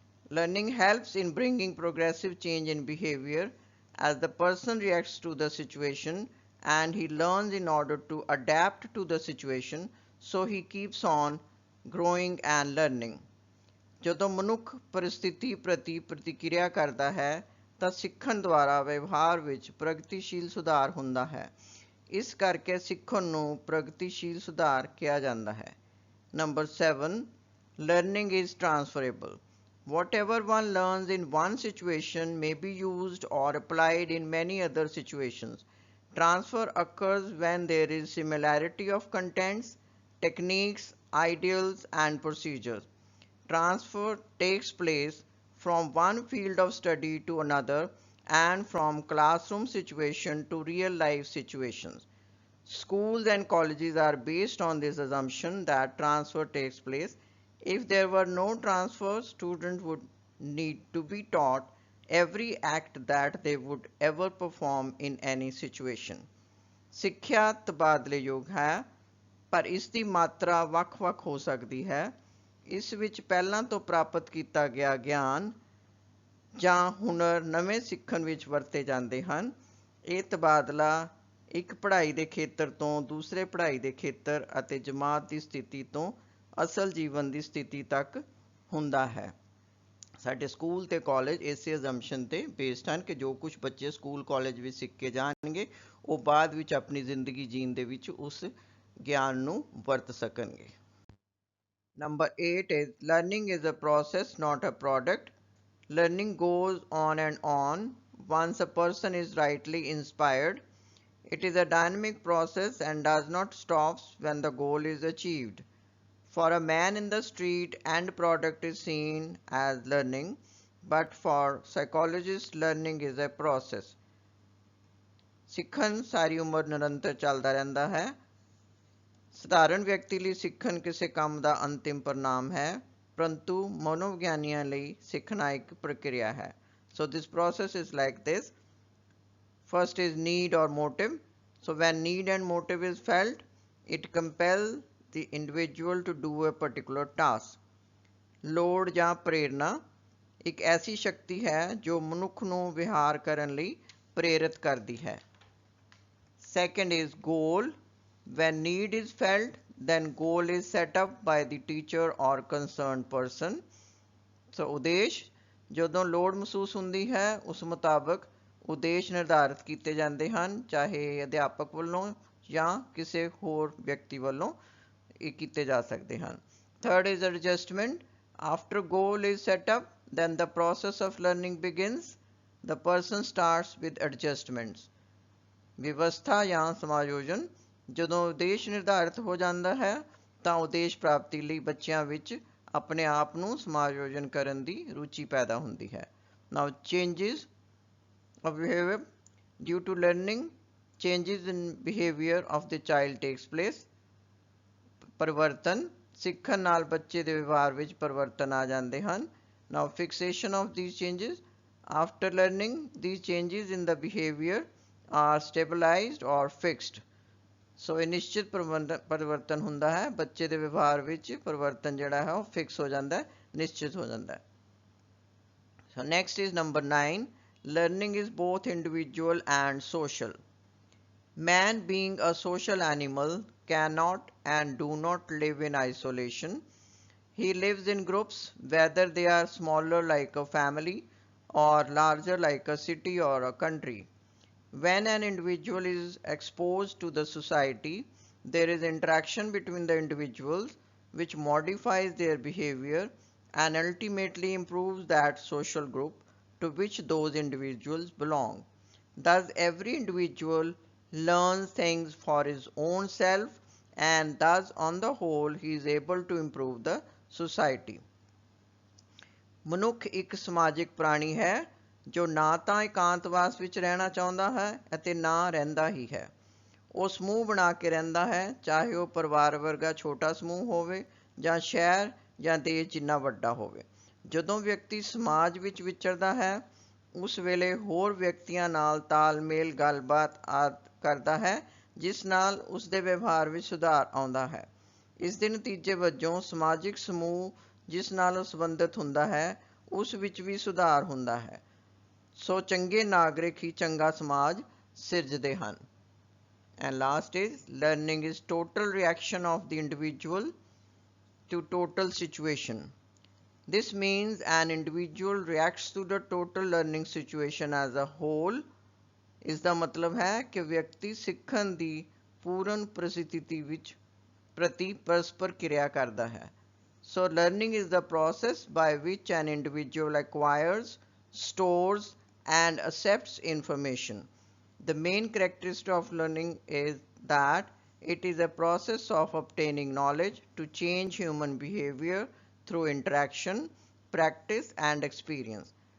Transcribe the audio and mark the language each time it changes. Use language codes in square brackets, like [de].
[en] Learning helps in bringing progressive change in behavior as the person reacts to the situation and he learns in order to adapt to the situation, so he keeps on growing and learning. [pa] ਜਦੋਂ ਮਨੁੱਖ ਪਰਿਸਥਿਤੀ ਪ੍ਰਤੀ ਪ੍ਰਤੀਕਿਰਿਆ ਕਰਦਾ ਹੈ ਤਾਂ ਸਿੱਖਣ ਦੁਆਰਾ ਵਿਵਹਾਰ ਵਿੱਚ ਪ੍ਰਗਤੀਸ਼ੀਲ ਸੁਧਾਰ ਹੁੰਦਾ ਹੈ। ਇਸ ਕਰਕੇ ਸਿੱਖਣ ਨੂੰ ਪ੍ਰਗਤੀਸ਼ੀਲ ਸੁਧਾਰ ਕਿਹਾ ਜਾਂਦਾ ਹੈ। [en] Number 7, learning is transferable. Whatever one learns in one situation may be used or applied in many other situations. Transfer occurs when there is similarity of contents, techniques, ideals, and procedures. Transfer takes place from one field of study to another and from classroom situation to real life situations. Schools and colleges are based on this assumption that transfer takes place. If there were no transfer, students would need to be taught every act that they would ever perform in any situation. [pa] ਸਿੱਖਿਆ ਤਬਾਦਲੇਯੋਗ ਹੈ ਪਰ ਇਸ ਦੀ ਮਾਤਰਾ ਵੱਖ-ਵੱਖ ਹੋ ਸਕਦੀ ਹੈ। ਇਸ ਵਿੱਚ ਪਹਿਲਾਂ ਤੋਂ ਪ੍ਰਾਪਤ ਕੀਤਾ ਗਿਆ ਗਿਆਨ ਜਾਂ ਹੁਨਰ ਨਵੇਂ ਸਿੱਖਣ ਵਿੱਚ ਵਰਤੇ ਜਾਂਦੇ ਹਨ। ਇਹ ਤਬਾਦਲਾ ਇੱਕ ਪੜ੍ਹਾਈ ਦੇ ਖੇਤਰ ਤੋਂ ਦੂਸਰੇ ਪੜ੍ਹਾਈ ਦੇ ਖੇਤਰ ਅਤੇ ਜਮਾਤ ਦੀ ਸਥਿਤੀ ਤੋਂ ਅਸਲ ਜੀਵਨ ਦੀ ਸਥਿਤੀ ਤੱਕ ਹੁੰਦਾ ਹੈ। ਸਾਡੇ ਸਕੂਲ ਤੇ ਕਾਲਜ ਇਸੇ ਅਜ਼ੰਪਸ਼ਨ ਤੇ ਬੇਸਡ ਹਨ ਕਿ ਜੋ ਕੁਝ ਬੱਚੇ ਸਕੂਲ ਕਾਲਜ ਵਿੱਚ ਸਿੱਖ ਕੇ ਜਾਣਗੇ ਉਹ ਬਾਅਦ ਵਿੱਚ ਆਪਣੀ ਜ਼ਿੰਦਗੀ ਜੀਣ ਦੇ ਵਿੱਚ ਉਸ ਗਿਆਨ ਨੂੰ ਵਰਤ ਸਕਣਗੇ। [en] Number 8 is learning is a process, not a product. Learning goes on and on once a person is rightly inspired. It is a dynamic process and does not stop when the goal is achieved. For a man in the street, end product is seen as learning, but for psychologists, learning is a process. [pa] ਸਿੱਖਣ ਸਾਰੀ ਉਮਰ ਨਿਰੰਤਰ ਚੱਲਦਾ ਰਹਿੰਦਾ ਹੈ। ਸਧਾਰਨ ਵਿਅਕਤੀ ਲਈ ਸਿੱਖਣ ਕਿਸੇ ਕੰਮ ਦਾ ਅੰਤਿਮ ਪਰਿਣਾਮ ਹੈ, ਪਰੰਤੂ ਮਨੋਵਿਗਿਆਨੀਆਂ ਲਈ ਸਿੱਖਣਾ ਇੱਕ ਪ੍ਰਕਿਰਿਆ ਹੈ। [en] So this process is like this. First is need or motive. So when need and motive is felt, it compels the individual to do a particular task. [pa] ਲੋੜ ਜਾਂ ਪ੍ਰੇਰਨਾ ਇੱਕ ਐਸੀ ਸ਼ਕਤੀ ਹੈ ਜੋ ਮਨੁੱਖ ਨੂੰ ਵਿਹਾਰ ਕਰਨ ਲਈ ਪ੍ਰੇਰਿਤ ਕਰਦੀ ਹੈ. [en] Second is goal. When need is felt, then goal is set up by the teacher or concerned person. [pa] So ਉਦੇਸ਼, ਜਦੋਂ ਲੋੜ ਮਹਿਸੂਸ ਹੁੰਦੀ ਹੈ ਉਸ ਮੁਤਾਬਕ ਉਦੇਸ਼ ਨਿਰਧਾਰਿਤ ਕੀਤੇ ਜਾਂਦੇ ਹਨ, ਚਾਹੇ ਅਧਿਆਪਕ ਵੱਲੋਂ ਜਾਂ ਕਿਸੇ ਹੋਰ ਵਿਅਕਤੀ ਵੱਲੋਂ ਇਹ ਕੀਤੇ ਜਾ ਸਕਦੇ ਹਨ. [en] Third is adjustment. After goal is set up, then the process of learning begins. The person starts with adjustments. [pa] ਵਿਵਸਥਾ ਜਾਂ ਸਮਾਯੋਜਨ. ਜਦੋਂ ਉਦੇਸ਼ ਨਿਰਧਾਰਿਤ ਹੋ ਜਾਂਦਾ ਹੈ ਤਾਂ ਉਦੇਸ਼ ਪ੍ਰਾਪਤੀ ਲਈ ਬੱਚਿਆਂ ਵਿੱਚ ਆਪਣੇ ਆਪ ਨੂੰ ਸਮਾਯੋਜਨ ਕਰਨ ਦੀ ਰੁਚੀ ਪੈਦਾ ਹੁੰਦੀ ਹੈ. [en] Now changes of behavior. Due to learning, changes in behavior of the child takes place. [pa] ਪਰਿਵਰਤਨ, ਸਿੱਖਣ ਨਾਲ ਬੱਚੇ ਦੇ ਵਿਵਹਾਰ ਵਿੱਚ ਪਰਿਵਰਤਨ ਆ ਜਾਂਦੇ ਹਨ. [en] Now fixation of these changes. After learning, these changes in the behavior are stabilized or fixed. [pa] So ਇਹ ਨਿਸ਼ਚਿਤ ਪਰਿਵਰਤਨ ਹੁੰਦਾ ਹੈ, ਬੱਚੇ ਦੇ ਵਿਵਹਾਰ ਵਿੱਚ ਪਰਿਵਰਤਨ ਜਿਹੜਾ ਹੈ ਉਹ ਫਿਕਸ ਹੋ ਜਾਂਦਾ ਹੈ, ਨਿਸ਼ਚਿਤ ਹੋ ਜਾਂਦਾ ਹੈ. [en] So next is number 9. Learning is both individual and social. Man, being a social animal, cannot and do not live in isolation. He lives in groups, whether they are smaller like a family or larger like a city or a country. When an individual is exposed to the society, there is interaction between the individuals which modifies their behavior and ultimately improves that social group to which those individuals belong. Thus, every individual learns things for his own self, and thus on the whole he is able to improve the society. [pa] ਮਨੁੱਖ ਇੱਕ ਸਮਾਜਿਕ ਪ੍ਰਾਣੀ ਹੈ ਜੋ ਨਾ ਤਾਂ ਇਕਾਂਤਵਾਸ ਵਿੱਚ ਰਹਿਣਾ ਚਾਹੁੰਦਾ ਹੈ ਅਤੇ ਨਾ ਰਹਿੰਦਾ ਹੀ ਹੈ. ਉਹ ਸਮੂਹ ਬਣਾ ਕੇ ਰਹਿੰਦਾ ਹੈ, ਚਾਹੇ ਉਹ ਪਰਿਵਾਰ ਵਰਗਾ ਛੋਟਾ ਸਮੂਹ ਹੋਵੇ ਜਾਂ ਸ਼ਹਿਰ ਜਾਂ ਦੇਸ਼ ਜਿੰਨਾ ਵੱਡਾ ਹੋਵੇ. ਜਦੋਂ ਵਿਅਕਤੀ ਸਮਾਜ ਵਿੱਚ ਵਿਚਰਦਾ ਹੈ ਉਸ ਵੇਲੇ ਹੋਰ ਵਿਅਕਤੀਆਂ ਨਾਲ ਤਾਲਮੇਲ ਗੱਲਬਾਤ ਆਦਿ ਕਰਦਾ ਹੈ, ਜਿਸ ਨਾਲ ਉਸ ਦੇ ਵਿਵਹਾਰ ਵਿੱਚ ਸੁਧਾਰ ਆਉਂਦਾ ਹੈ. ਇਸ ਦੇ ਨਤੀਜੇ ਵਜੋਂ ਸਮਾਜਿਕ ਸਮੂਹ ਜਿਸ ਨਾਲ ਉਹ ਸੰਬੰਧਿਤ ਹੁੰਦਾ ਹੈ ਉਸ ਵਿੱਚ ਵੀ ਸੁਧਾਰ ਹੁੰਦਾ ਹੈ. ਸੋ ਚੰਗੇ ਨਾਗਰਿਕ ਹੀ ਚੰਗਾ ਸਮਾਜ ਸਿਰਜਦੇ ਹਨ. [en] And last is learning is total reaction of the individual to total situation. This means an individual reacts to the total learning situation as a whole. [pa] ਇਸ ਦਾ ਮਤਲਬ ਹੈ ਕਿ ਵਿਅਕਤੀ ਸਿੱਖਣ ਦੀ ਪੂਰਨ ਪ੍ਰਸਥਿਤੀ ਵਿੱਚ ਪ੍ਰਤੀ ਪਰਸਪਰ ਕਿਰਿਆ ਕਰਦਾ ਹੈ. [en] So learning is the process by which an individual acquires, stores and accepts information. The main characteristic of learning is that it is a process of obtaining knowledge to change human behavior through interaction, practice and experience.